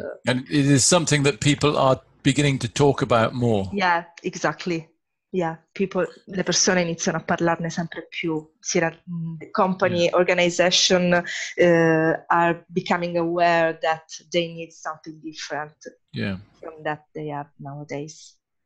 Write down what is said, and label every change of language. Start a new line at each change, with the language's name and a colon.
English: And it is something that people are beginning to talk about more. Yeah, exactly.
Italian: Yeah, le persone iniziano a parlarne sempre più.
English: The company, organization are becoming aware that they need something different from that they have nowadays.